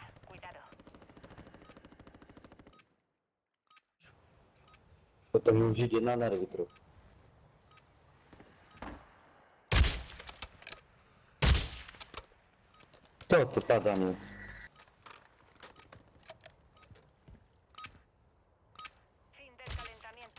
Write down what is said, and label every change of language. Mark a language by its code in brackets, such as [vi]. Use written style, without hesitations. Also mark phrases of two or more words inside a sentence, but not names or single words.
[es] Cuidado. [pl] To tam już idzie na nerwy trochę. To pada mi. [es] Fin del calentamiento.